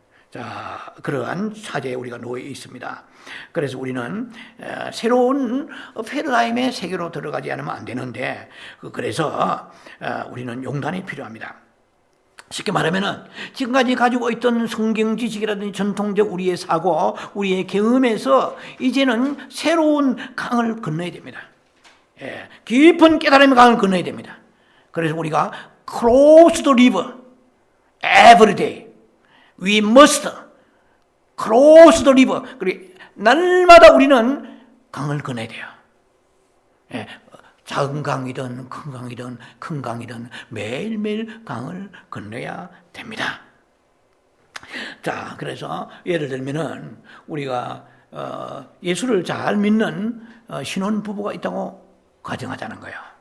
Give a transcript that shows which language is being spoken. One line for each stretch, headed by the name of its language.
Korean: 자, 그러한 사제에 우리가 놓여 있습니다. 그래서 우리는 새로운 패러다임의 세계로 들어가지 않으면 안 되는데, 그래서 우리는 용단이 필요합니다. 쉽게 말하면은 지금까지 가지고 있던 성경 지식이라든지 전통적 우리의 사고, 우리의 경험에서 이제는 새로운 강을 건너야 됩니다. 깊은 깨달음의 강을 건너야 됩니다. 그래서 우리가
English: cross the river every day. We must cross the river.
Korean: 그리고 날마다 우리는 강을 건너야 돼요. 작은 강이든 큰 강이든 매일매일 강을 건너야 됩니다. 자, 그래서 예를 들면은 우리가 예수를 잘 믿는 신혼 부부가 있다고 가정하자는 거예요.